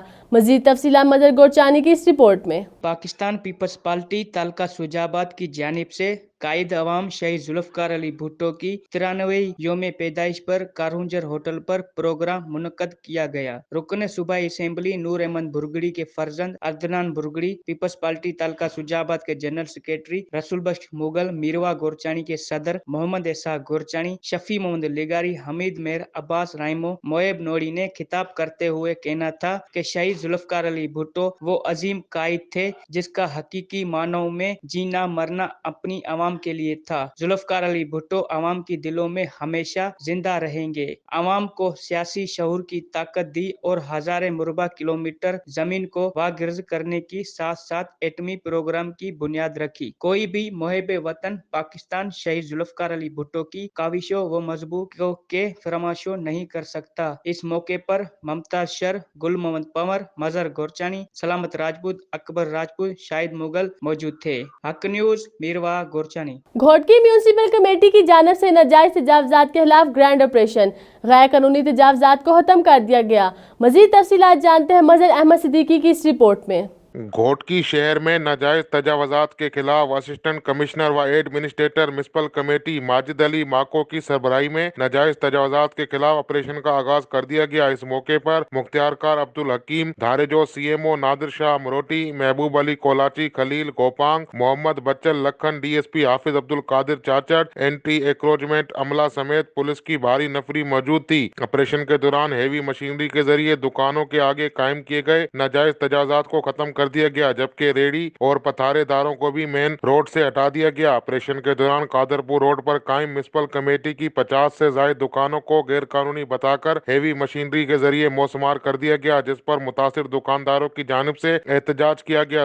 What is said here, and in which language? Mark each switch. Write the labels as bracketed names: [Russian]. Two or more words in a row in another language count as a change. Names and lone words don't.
[Urdu] مزید تفصیلات مظہر گورچانی کی اس رپورٹ میں. پاکستان پیپلز پارٹی تعلقہ شجاع آباد کی جانب سے قائد عوام شہید ذوالفقار علی بھٹو کی 93ویں یوم پیدائش پر کارہنجر ہوٹل پر پروگرام منعقد کیا گیا. رکن صوبائی اسمبلی نور احمد بھرگڑی کے فرزند عدنان بھرگڑی، پیپلز پارٹی تعلقہ شجاع آباد کے جنرل سیکرٹری رسول بخش مغل، میرواہ گورچانی کے صدر محمد اسحاق گورچانی، شفیع محمد لغاری، حمید مہر، عباس رائمو، موئب نوڑی نے خطاب کرتے ہوئے کہنا تھا کہ شہید ذوالفقار علی بھٹو وہ عظیم قائد تھے جس کا حقیقی معنوں میں جینا مرنا اپنی عوام کے لیے تھا. ذوالفقار علی بھٹو عوام کی دلوں میں ہمیشہ زندہ رہیں گے. عوام کو سیاسی شعور کی طاقت دی اور ہزارے مربع کلومیٹر زمین کو واگزار کرنے کی ساتھ ساتھ ایٹمی پروگرام کی بنیاد رکھی. کوئی بھی محب وطن پاکستان شہید ذوالفقار علی بھٹو کی کاوشوں و مجبوریوں کے فراموشوں نہیں کر سکتا. اس موقع پر ممتاز شر، گل محمد پنوار، مظہر گورچانی، سلامت راجپوت، اکبر راجپوت، شاہد مغل موجود تھے. हक न्यूज, मीरवा गोरचानी। گھوٹکی میونسپل کمیٹی کی جانب سے ناجائز تجاوزات کے خلاف گرینڈ آپریشن. غیر قانونی تجاوزات کو ختم کر دیا گیا۔ مزید تفصیلات جانتے ہیں مظہر احمد صدیقی کی اس رپورٹ میں. گھوٹکی شہر میں ناجائز تجاوزات کے خلاف اسسٹنٹ کمشنر و ایڈمنسٹریٹر میونسپل کمیٹی ماجد علی ماکو کی سربراہی میں ناجائز تجاوزات کے خلاف آپریشن کا آغاز کر دیا گیا. اس موقع پر مختیارکار عبدالحکیم، دھاریجو سی ایم او نادر شاہ مروٹی، محبوب علی کولاچی، خلیل گوپانگ، محمد بچل لاکھن، ڈی ایس پی حافظ عبدالقادر چاچڑ، اینٹی انکروچمنٹ عملہ سمیت پولیس کی بھاری نفری موجود تھی. آپریشن کے دوران ہیوی مشینری کے ذریعے دکانوں کے آگے قائم کیے گئے ناجائز تجاوزات کو ختم کر کر دیا گیا، جبکہ ریڑھی اور پتھارے داروں کو بھی مین روڈ سے ہٹا دیا گیا. آپریشن کے دوران قادرپور روڈ پر قائم میونسپل کمیٹی کی 50 سے زیادہ دکانوں کو غیر قانونی بتا کر ہیوی مشینری کے ذریعے مسمار کر دیا گیا، جس پر متاثر دکانداروں کی جانب سے احتجاج کیا گیا.